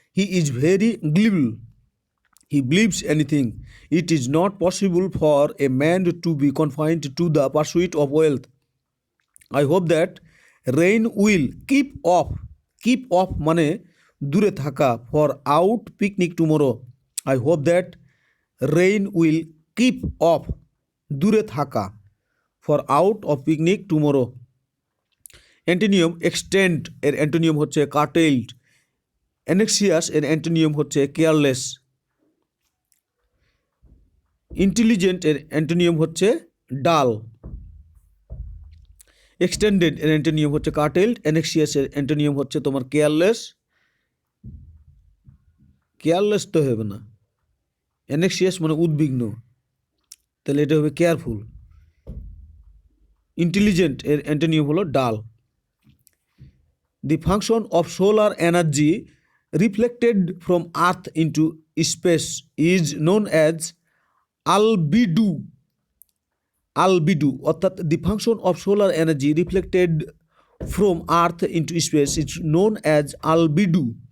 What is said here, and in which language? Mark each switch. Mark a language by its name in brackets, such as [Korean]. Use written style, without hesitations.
[English] He is very gullible. He believes anything. It is not possible for a man to be confined to the pursuit of wealth. I hope that rain will keep off. [Bangla] Keep off মানে দূরে থাকা। [English] For out picnic tomorrow. I hope that rain will keep off. [Bangla] দূরে থাকা। [English] For out of picnic tomorrow. [Bangla] অ্যান্টোনিয়াম extend এর অ্যান্টোনিয়াম হচ্ছে কার্টেলড। অ্যানেক্সিয়াস এর অ্যান্টোনিয়াম হচ্ছে careless. Intelligent এর অ্যান্টোনিয়াম হচ্ছে ডাল। এক্সটেন্ডেড এর অ্যান্টোনিয়াম হচ্ছে কার্টেলড। অ্যানেক্সিয়াস এর অ্যান্টোনিয়াম হচ্ছে তোমার কেয়ারলেস। কেয়ারলেস তো হবে না, অ্যানেক্সিয়াস মানে উদ্বিগ্ন, তাহলে এটা হবে কেয়ারফুল। ইন্টেলিজেন্ট এর অ্যান্টোনিয়াম হলো ডাল। [English] The function of solar energy reflected from Earth into space is known as albedo. Albedo অর্থাৎ the function of solar energy reflected from Earth into space is known as albedo.